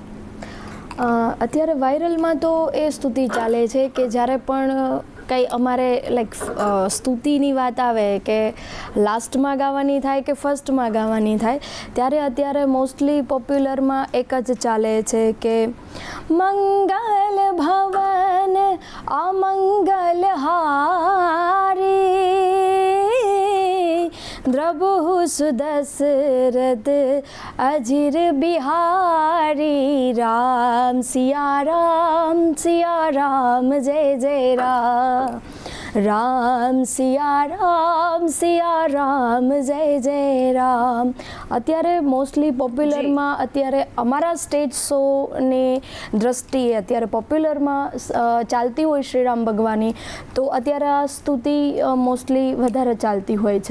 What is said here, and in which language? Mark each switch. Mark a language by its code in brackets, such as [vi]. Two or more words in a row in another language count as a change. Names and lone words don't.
[gu] અત્યારે વાયરલમાં તો એ સ્તુતિ ચાલે છે કે જ્યારે પણ કંઈ અમારે લાઈક સ્તુતિની વાત આવે કે લાસ્ટમાં ગાવાની થાય કે ફર્સ્ટમાં ગાવાની થાય ત્યારે અત્યારે [en] mostly popularમાં [gu] એક જ ચાલે છે કે [awa] मंगल भवन अमंगल हारी द्रबुः सुदशरथ अजिर बिहारी राम सिया राम जय जय राम राम सिया राम जय जय राम. [gu] અત્યારે [en] mostly popularમાં [gu] અત્યારે અમારા [en] stage showની [gu] દ્રષ્ટિએ અત્યારે પોપ્યુલરમાં ચાલતી હોય શ્રીરામ ભગવાનની, તો અત્યારે આ સ્તુતિ મોસ્ટલી વધારે ચાલતી હોય છે.